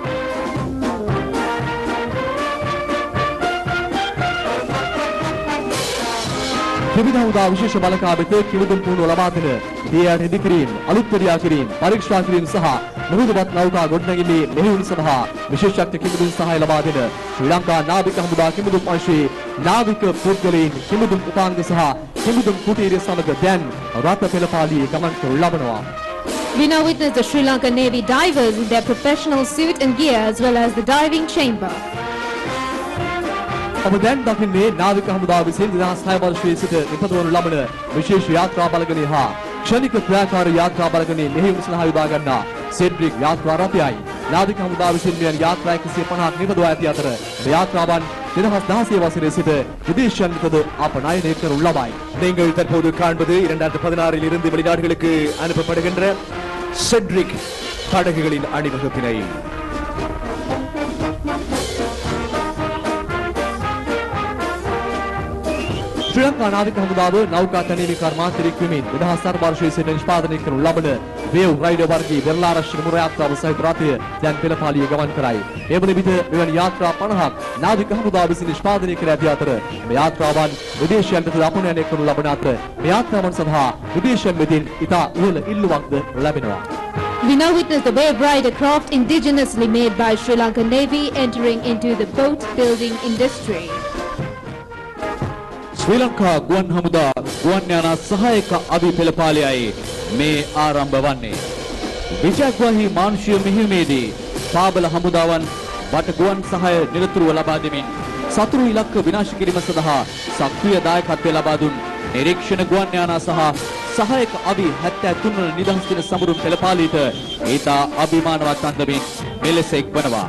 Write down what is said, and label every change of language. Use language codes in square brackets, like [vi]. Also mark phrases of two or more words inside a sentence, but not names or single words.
[si] ත්‍රිවිධ හමුදා විශේෂ බලකා වෙත කිවුදුම් පුහුණුව ලබා දෙන දියයට ඉදිකිරීම, අලුත් පරියා කිරීම, පරීක්ෂා කිරීම සහ මුහුදුබත් නෞකා ගොඩනැගිලි මෙහෙයුම් සඳහා විශේෂඥ කිවුදුම් සහාය ලබා දෙන ශ්‍රී ලංකා නාවික හමුදා කිවුදුම් අංශයේ නාවික පුද්ගලයන් කිවුදුම් උපාංග සහ කිවුදුම් කුටීරය සමග දැන් රථ පෙළපාලියේ ගමන් කරනු ලබනවා. [en] We now witness the Sri Lanka Navy divers in their professional suit and gear as well as the diving chamber. [si] ඔබ දැන් දකින්නේ නාවික හමුදාව විසින් 2006 වර්ෂයේ සිට නිපදවනු ලබන විශේෂ යාත්‍රා බලගණය හා ක්ෂණික ක්‍රියාකාරී යාත්‍රා බලගණය මෙහෙයුම් සඳහා යොදා ගන්නා සෙඩ්රික් යාත්‍රා රථයයි. නාවික හමුදාව විසින් මෙවැනි යාත්‍රා 150ක් නිපදවා ඇති අතර මේ යාත්‍රාවන් 2016 වසරේ සිට විදේශයන් වෙතද අපනයනය කරනු ලබයි. [ta] நீங்கள் தற்போது காண்பது 2016 இருந்து வெளிநாடுகளுக்கு அனுப்பப்படுகின்ற செட்ரிக் படகுகளின் அணிவகுப்பினை. [si] ශ්‍රී ලංකා නාවික හමුදාව නෞකා තැනීමේ කර්මාන්තරික වෙමින් 2004 වර්ෂයේ සිට නිෂ්පාදනය කරනු ලබන වේව් රයිඩර් වර්ගයේ වෙරළාරක්ෂක මුර යාත්‍රාව සහිත රථය දැන් පෙළපාලිය ගමන් කරයි. ඒ වන විට මෙවැනි යාත්‍රා 50ක් නාවික හමුදාව විසින් නිෂ්පාදනය කර ඇති අතර මේ යාත්‍රාවන් විදේශයන් වෙත අපනයනය කරනු ලබන අතර මේ යාත්‍රාවන් සඳහා විදේශයන් වෙතින් ඉතා ඉහළ ඉල්ලුමක්ද ලැබෙනවා. [en] We now witness the Wave Rider craft indigenously made by Sri Lanka Navy entering into the boat building industry. [si] ශ්‍රී ලංකා ගුවන් හමුදා ගුවන් යාන සහායක අවි පෙළපාලියයි මේ ආරම්භ වන්නේ. විජයග්වාහි මානුෂීය මෙහෙයුමේදී පාබල හමුදාවන් වට ගුවන් සහාය නිරතුරුව ලබා දෙමින් සතුරු ඉලක්ක විනාශ කිරීම සඳහා සක්‍රීය දායකත්වය ලබා දුන් නිරීක්ෂණ ගුවන් යාන සහ සහායක අවි 73 වන නිදහස් දින සමරුම් පෙළපාලියට ඊතා අභිමානවත් අන්දමින් මෙලෙස එක්වනවා.